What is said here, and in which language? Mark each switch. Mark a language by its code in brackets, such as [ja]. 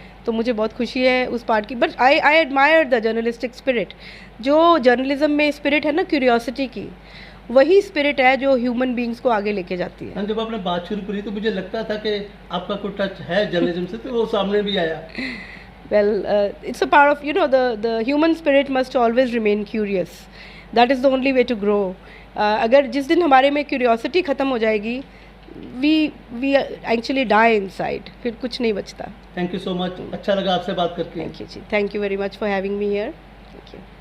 [hi] तो मुझे बहुत खुशी है उस पार्ट की। [en] But I admire the journalistic spirit. [hi] जो जर्नलिज्म में स्पिरिट है ना, क्यूरियोसिटी की, वही स्पिरिट है जो ह्यूमन बींग्स को आगे लेके जाती है। जब आपने बात शुरू करी तो मुझे लगता था कि आपका कोई टच है जर्नलिज्म से, तो वो सामने भी आया। [en] Well, it's a part of, you know, the human spirit must always remain curious. That is the only way to grow. [hi] अगर जिस दिन हमारे में क्यूरियोसिटी ख़त्म हो जाएगी, [en] we actually die inside. [hi] फिर कुछ नहीं बचता। [en] thank you so much, [hi] अच्छा लगा आपसे बात करके। [en] Thank you ji, thank you very much for having me here. Thank you.